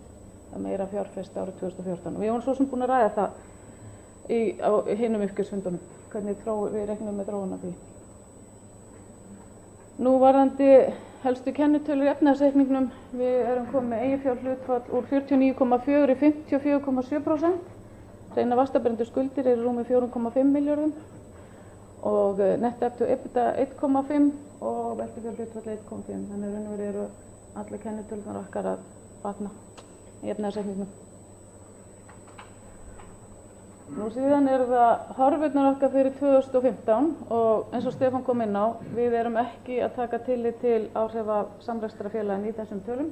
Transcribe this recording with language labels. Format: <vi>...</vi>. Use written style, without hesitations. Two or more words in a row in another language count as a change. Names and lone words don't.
<is>Það meira fjárfest árið 2014. Og við vorum svo sem búin að ræða það á hinum uppgjörsfundunum, hvernig við reiknum með þróun af því. Nú varðandi helstu kennitölur í efnahagsreikningnum, við erum komið með eiginfjárhlutfall úr 49,4 í 54,7%. Hreinar vaxtabærandi skuldir eru rúmir 4,5 milljörðum og</is> <en>net debt to EBITDA</en> <is>1,5 og veltufjárhlutfall 1,5. Þannig að eru allar kennitölunar okkar að batna í efnahagsreikningnum. Nú síðan eru það horfurnar okkar fyrir 2015 og eins og Stefán kom inn á, við erum ekki að taka tillit til áhrifa samrekstrarfélagin í þessum tölum.</is>